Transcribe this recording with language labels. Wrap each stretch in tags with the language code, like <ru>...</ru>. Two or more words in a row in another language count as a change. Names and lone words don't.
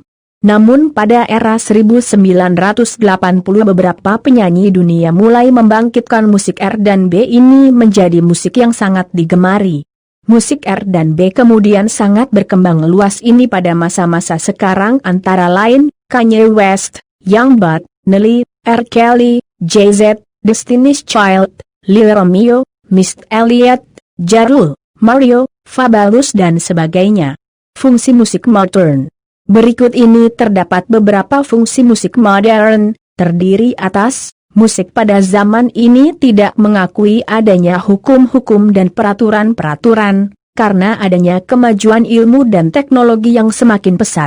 <id>Namun pada era 1980 beberapa penyanyi dunia mulai membangkitkan musik R dan B ini menjadi musik yang sangat digemari. Musik R dan B kemudian sangat berkembang luas ini pada masa-masa sekarang antara lain, Kanye West, Young Buck, Nelly, R. Kelly, Jay-Z, Destiny's Child, Lil Romeo, Missy Elliott, Ja Rule, Mario, Fabolous dan sebagainya. Fungsi musik modern. Berikut ini terdapat beberapa fungsi musik modern, terdiri atas musik pada zaman ini tidak mengakui adanya hukum-hukum dan peraturan-peraturan, karena adanya kemajuan ilmu dan teknologi yang semakin pesat.</id>